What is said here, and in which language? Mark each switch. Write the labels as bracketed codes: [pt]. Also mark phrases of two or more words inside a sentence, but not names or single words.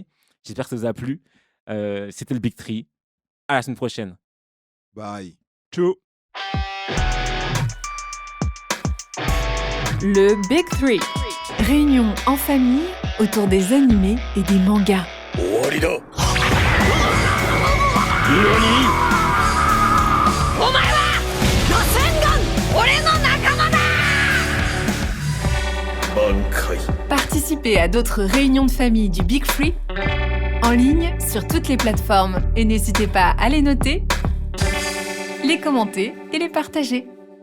[fr] J'espère que ça vous a plu. C'était le Big Tree. À la semaine prochaine. Bye. Ciao. Le Big Three. Réunion en famille autour des animés et des mangas. [ja] 終わりだお前は螺旋岩俺の仲間だ満開 [fr] Participez à d'autres réunions de famille du Big Three en ligne sur toutes les plateformes et n'hésitez pas à les noter, les commenter et les partager.